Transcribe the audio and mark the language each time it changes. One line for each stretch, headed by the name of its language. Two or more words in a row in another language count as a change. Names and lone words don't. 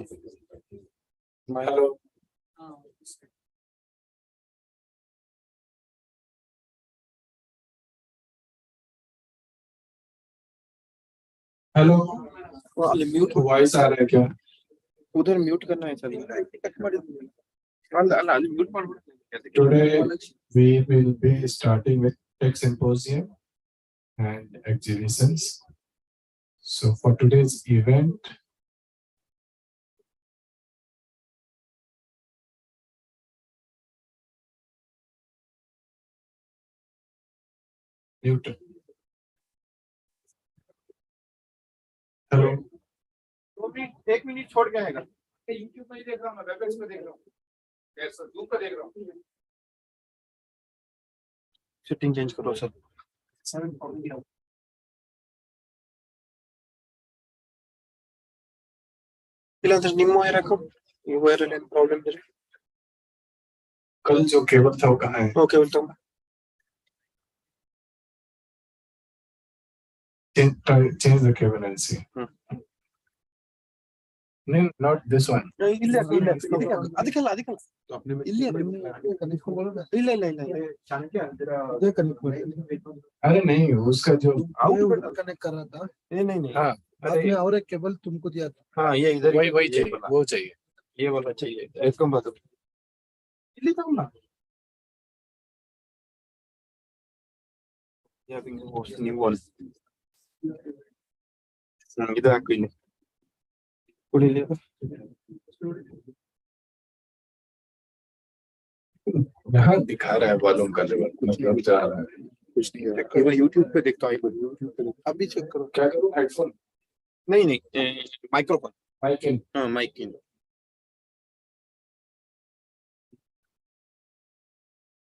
English: hello hello म्यूट
Hindi: वॉइस आ रहा है क्या? उधर म्यूट करना है सर।
Kannada: ಅಲ್ಲ ಅಲ್ಲಿ ಮ್ಯೂಟ್ ಮಾಡ್ಬಿಡ್ತೀನಿ।
English: Today we will be starting with tech symposium and exhibitions. So for today's event, mute. Hello.
Hindi: 1 मिनट छोड़ के आएगा। यूट्यूब में देख रहा हूँ, वेबएक्स पे देख रहा हूँ, कैसा जूम पे देख रहा हूँ।
English: setting change
Hindi: करो सर।
Kannada: ಇಲ್ಲಾಂದ್ರೆ ನಿಮ್ಮ ವೈರ್ ಹಾಕೋ, ಈ ವೈರ್ ಅಲ್ಲಿ ಏನು ಪ್ರಾಬ್ಲಮ್ ಇದೆ?
Hindi: कल जो केबल था वो कहाँ है?
Kannada: ಓಕೆ ಉತ್ತಮ।
English: Change the cable and see. No, not this one.
Kannada: ಇಲ್ಲ ಇಲ್ಲ ಅದಕ್ಕೆಲ್ಲ ಅದಕ್ಕೆಲ್ಲ ಇಲ್ಲಿ ಇಲ್ಲ ಇಲ್ಲ ಇಲ್ಲ
Hindi: अरे अरे नहीं उसका जो कनेक्ट कर रहा था नहीं नहीं हाँ बाद में और एक केबल तुमको दिया था हाँ ये इधर वही चाहिए, वो चाहिए। ये वाला चाहिए इसको मत
Kannada: ಇಲ್ಲಿ ತಗೊಂಡ ನೀವು ವಾಲ್ ಇದು ಹಾಕು ಇಲ್ಲಿ ಕುಡಿಲಿ
Hindi: यहाँ दिखा रहा है वॉल्यूम का लेवल मतलब जा रहा है कुछ नहीं है केवल यूट्यूब पे देखता हूँ यूट्यूब पे अभी चेक करो क्या करूँ हेडफोन नहीं नहीं माइक्रोफोन
English: mic in
Hindi: हाँ
English: mic in